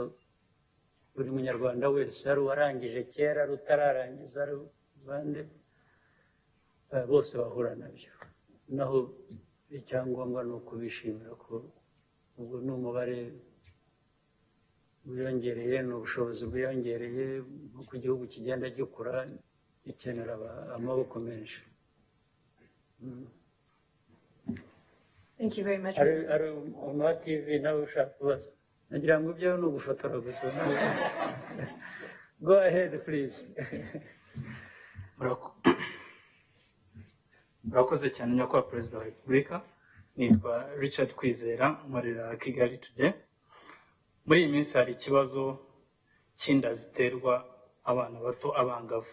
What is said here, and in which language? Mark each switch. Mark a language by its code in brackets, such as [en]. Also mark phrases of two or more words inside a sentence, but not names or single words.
[rw] Buri munyarwanda wese, ari uwarangije kera, ari utararangiza, ari abandi, bose bahura nabyo. Naho icyangombwa ni ukubishimira ko ubwo ni umubare wiyongereye, ni ubushobozi bwiyongereye, nk'uko igihugu kigenda gikura gikenera amaboko menshi. [en] Thank you very much. [rw] Ari RwandaTV nawe ushaka kubaza? Nagira ngo ibyo ni ugufotora gusa. [en] Go ahead please. [rw] Murakoze cyane nyakubahwa Perezida wa Repubulika. Nitwa Richard Kwizera, nkorera Kigali Today. Muri iyi minsi hari ikibazo cy'inda ziterwa abana bato, abangavu.